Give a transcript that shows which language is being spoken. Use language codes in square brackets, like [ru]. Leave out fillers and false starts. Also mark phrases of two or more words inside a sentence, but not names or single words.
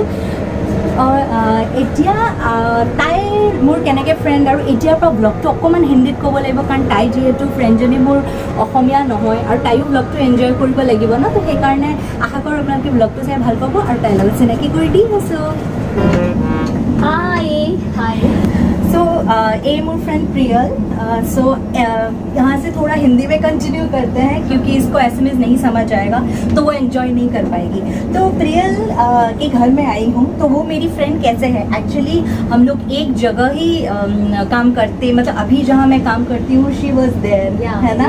[as] এতিয়া তাইৰ মোৰ কেনেকৈ ফ্ৰেণ্ড আৰু এতিয়াৰ পৰা ব্লগটো অকণমান হিন্দীত ক'ব লাগিব, কাৰণ তাই যিহেতু ফ্ৰেণ্ডজনী মোৰ অসমীয়া নহয় আৰু তাইও ব্লগটো এনজয় কৰিব লাগিব ন, তো সেইকাৰণে আশা কৰোঁ আপোনালোকে ব্লগটো চাই ভাল পাব আৰু তাইৰ লগত চিনাকি কৰি দি আছোঁ। [hi] हाय हाय सो ये मोर फ्रेंड प्रियल। सो यहाँ से थोड़ा हिंदी में कंटिन्यू करते हैं क्योंकि इसको एसएमएस नहीं समझ आएगा तो वो एंजॉय नहीं कर पाएगी। तो प्रियल के घर में आई हूँ। तो वो मेरी फ्रेंड कैसे है, एक्चुअली हम लोग एक जगह ही काम करते, मतलब अभी जहाँ मैं काम करती हूँ [en] she was there, [hi] है ना।